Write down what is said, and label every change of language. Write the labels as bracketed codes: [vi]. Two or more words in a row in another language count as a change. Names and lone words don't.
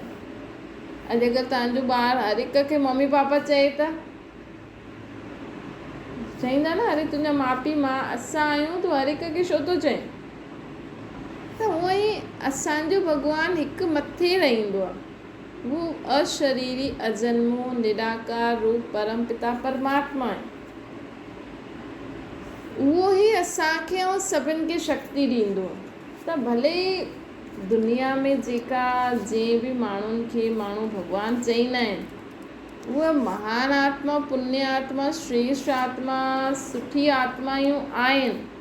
[sd] अॼु अगरि तव्हांजो ॿारु हर हिक खे मम्मी पापा चए त चईंदा न, अरे तुंहिंजा माउ पीउ मां असां आहियूं, तूं हर हिक खे छो थो चए? त हूअं ई असांजो भॻवानु हिकु मथे रहंदो आहे, उहो अशरीरी अजन्मो निराकार रूप परमपिता परमात्मा आहे। उहो ई असांखे ऐं सभिनि खे शक्ति ॾींदो आहे। त भले दुनिया में जेका जंहिं बि माण्हुनि खे माण्हू भॻवानु चईंदा आहिनि, उहा महान आत्मा, पुण्य आत्मा, श्रेष्ठ आत्मा, सुठी आत्मायूं आहिनि।